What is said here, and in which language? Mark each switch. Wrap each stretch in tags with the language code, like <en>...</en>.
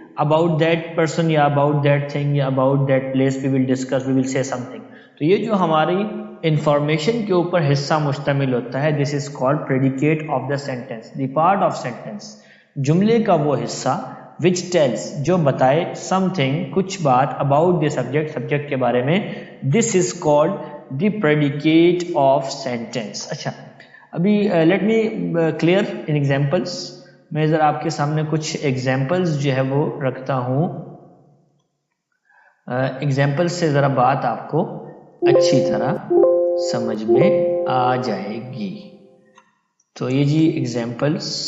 <en>About that person یا about that thing یا about that place we will discuss, we will say something.</en> <ur>تو یہ جو ہماری انفارمیشن کے اوپر حصہ مشتمل ہوتا ہے,</ur> <en>this is called predicate of the sentence, the part of sentence,</en> <ur>جملے کا وہ حصہ</ur> <en>which tells,</en> <ur>جو بتائے</ur> <en>something,</en> <ur>کچھ بات,</ur> <en>about the subject,</en> <ur>سبجیکٹ کے بارے میں.</ur> <en>this is called the predicate of sentence.</en> <ur>اچھا, ابھی</ur> <en>let me clear in examples.</en> <ur>میں ذرا آپ کے سامنے کچھ examples جو ہے وہ رکھتا ہوں. examples سے ذرا بات آپ کو اچھی طرح سمجھ میں آ جائے گی. تو یہ جی examples.</ur>